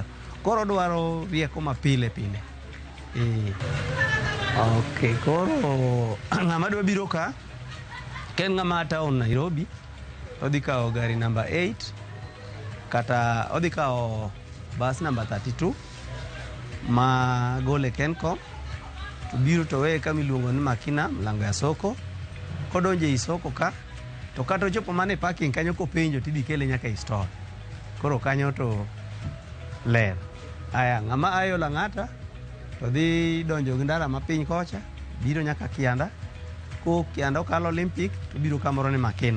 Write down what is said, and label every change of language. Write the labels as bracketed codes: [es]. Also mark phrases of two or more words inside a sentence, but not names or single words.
[luo] Koro dwaro rieko ma pile. Okay, koro ng'ama dwa biro ka ken ng'ama town Nairobi, odhi kawo gari namba 8 kata odhi kawo bus namba 32 ma gole Kencom, to biro to weye kama iluongo ni Makina, [sw] mlango ya soko. [luo] Kodonjo e soko ka, to kata ochopo mana e parking kanyo kopenjo tidhi kele nyaka e store. Koro kanyo to ler. Aya, ng'ama ayo Lang'ata to dhi donjo gi ndara mapiny kocha, biro nyaka Kianda. Ko Kianda okalo Olympic to biro kamoro ni Makina.